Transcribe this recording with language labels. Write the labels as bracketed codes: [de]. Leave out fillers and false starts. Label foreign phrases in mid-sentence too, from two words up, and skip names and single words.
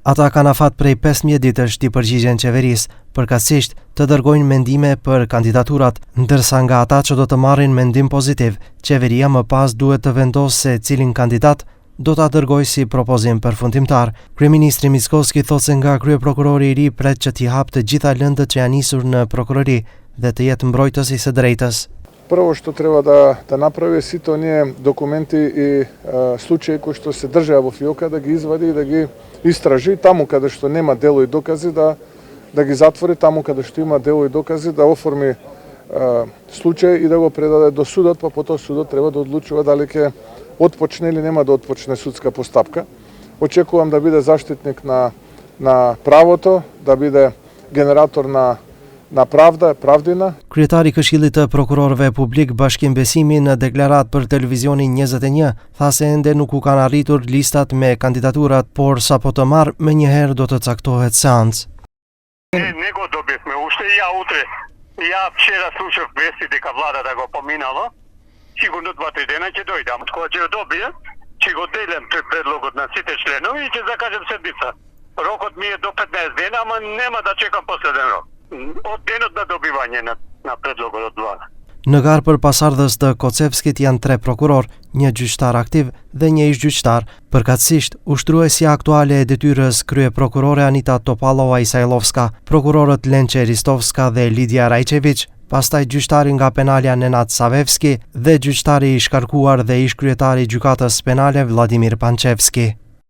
[sq] Ata kanë afat prej 15 ditësh të përgjigjen qeverisë, përkatësisht të dërgojnë mendime për kandidaturat, ndërsa nga ata që do të marrin mendim pozitiv, qeveria më pas duhet të vendosë se cilin kandidat do ta dërgoj si propozim përfundimtar. Kryeministri Mickoski thotë se nga kryeprokurori i ri pret që t'i hap të gjitha lëndët që janë nisur në prokurori dhe të jetë mbrojtës i së drejtës. [mk] Прво што треба да направи сите оние документи и случаи кои што се држеа во ФИОК да ги извади и да ги истражи, таму каде што нема дело и докази да ги затвори, таму каде што има дело и докази да оформи случај и да го предаде до судот, па потоа судот треба да одлучува дали ќе отпочне или нема да отпочне судска постапка. Очекувам да биде заштитник на правото, да биде генератор на правда, правдина. Kryetari i Këshillit të Prokurorëve Publik Bashkim Besimi në deklaratë për televizionin 21 tha se ende nuk u kanë arritur listat me kandidaturat, por sapo të marrë menjëherë do të caktohet seancë. Не го добивме уште, ја утре. Ја вчера слушав вести дека владата го поминала. Сигурно 2-3 дена ќе дојдам. Кога ќе го добијам, ќе го делам предлогот на сите членови и ќе закажем седмица. Рокот ми е до 15 дена, ама нема да чекам последен рок. Од денот на добивање на предлогот од влада. [sq] Në garë për pasardhës të Kocevskit janë 3 prokuror, një gjyqtar aktiv dhe një ish gjyqtar. Përkatësisht, ushtruesja aktuale e detyrës kryeprokurore Anita Topalova Isajlovska, prokurorët Lençe Ristovska dhe Lidia Rajčević, pastaj gjyqtari nga penalja Nenad Savevski dhe gjyqtari i shkarkuar dhe ish kryetari i gjykatës penale Vladimir Pančevski.